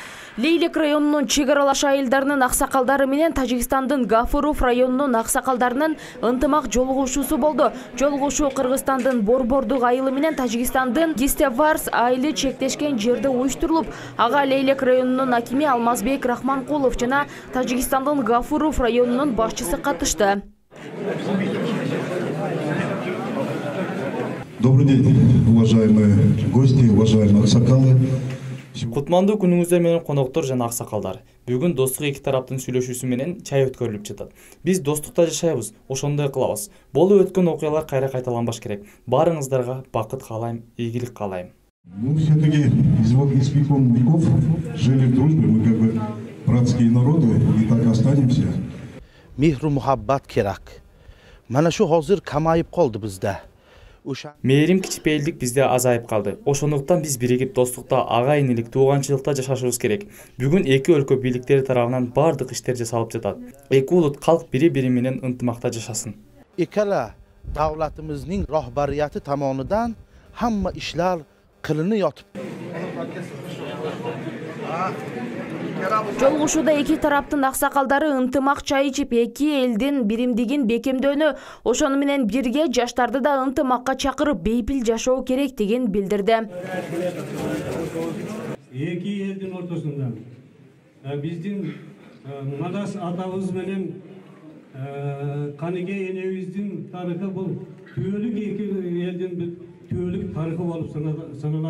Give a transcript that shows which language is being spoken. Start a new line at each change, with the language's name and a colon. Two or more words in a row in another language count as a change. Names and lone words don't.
Kyrgyz: Лейлек районунун чек аралаш айылдарынын аксакалдары менен Тажикстандын Гафуров районунун аксакалдарынын ынтымак жолугушуусу болду. Жолугушуу Кыргызстандын Борбордук айылы менен Тажикстандын Гистеварс айылы чектешкен жерде уюштурулуп, ага Лейлек районунун акими Алмазбек Рахманкулов жана Тажикстандын Гафуров районунун башчысы катышты.
Russian: Добрый день, уважаемые гости, уважаемые аксакалы.
Kyrgyz: Кутмандуу күнүңүздөр менен коноктор жана аксакалдар. Бүгүн достук эки тараптын сүйлөшүүсү менен чай өткөрүлүп жатат. Биз достукта жашайбыз, ошондой кылабыз. Болуп өткөн окуялар кайра кайталанбаш керек. Баарыңыздарга бакыт каалайм, ийгилик каалайм.
Russian: Мы все-таки испокон веков жили в дружбе, мы как бы братские народы, и так останемся.
Uzbek: Мехру мухаббат керак. Мана шу хозыр
Kyrgyz: камайып калды бизде. Мээрим кичпейилдик бизде азайып калды. Ошондуктан биз биригип достукта, ага инилик, тууганчылыкта жашашыбыз керек. Бүгүн эки өлкө бийликтери тарабынан бардык иштер жасалып жатат. Эки улут калк бири-бири менен ынтымакта жашасын.
Uzbek: Ikkala davlatimizning rahbariyati tomonidan hamma ishlar qilinib yotib.
Kyrgyz: Жолугушууда эки тараптын аксакалдары ынтымак чай ичип, эки элдин биримдигин бекемдөөнү, ошону менен бирге жаштарды да ынтымакка чакырып, бейпил жашоо керек деген билдирди. Эки элдин ортосунда биздин мадас атабыз менен Каныгей энебиздин тарыхы бул түбөлүк эки элдин түбөлүк тарыхы болуп саналат.